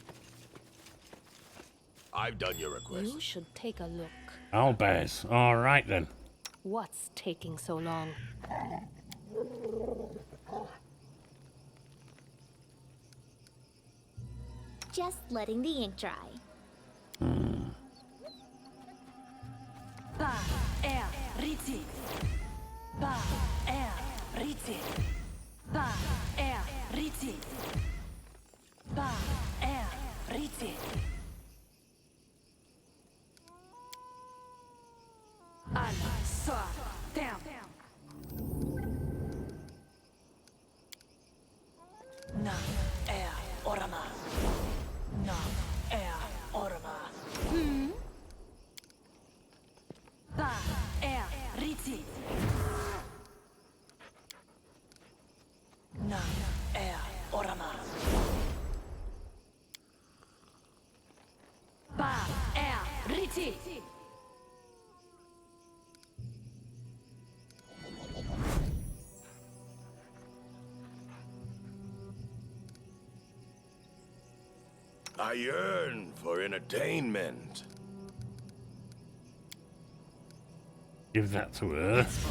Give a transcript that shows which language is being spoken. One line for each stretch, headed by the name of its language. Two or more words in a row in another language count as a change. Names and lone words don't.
English: I've done your request. You should take a look. Owlbears. Alright then. What's taking so long? Just letting the ink dry. Ba er riti. Ba er riti. Ba er riti. Ba er riti. Al so down. Na er orama. Na er orama. Ba er riti. Na er orama. Ba er riti. I yearn for entertainment. Give that to her.